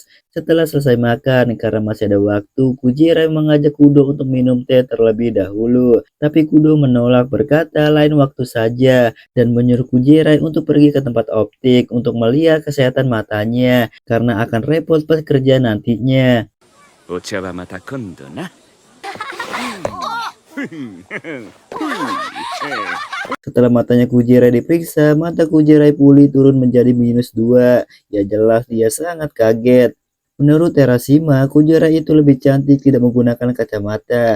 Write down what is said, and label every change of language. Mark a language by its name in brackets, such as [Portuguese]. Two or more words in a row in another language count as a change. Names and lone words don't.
[Indonesian] Setelah selesai makan, karena masih ada waktu, Kujerai mengajak Kudo untuk minum teh terlebih dahulu. Tapi Kudo menolak berkata lain waktu saja, dan menyuruh Kujerai untuk pergi ke tempat optik untuk melihat kesehatan matanya, karena akan repot pas kerja nantinya. [Japanese] お茶はまた今度な。 [Indonesian] Setelah matanya Kujerai diperiksa, mata Kujerai pulih turun menjadi -2. Ya jelas dia sangat kaget. Menurut Terashima, Kujerai itu lebih cantik tidak menggunakan kacamata.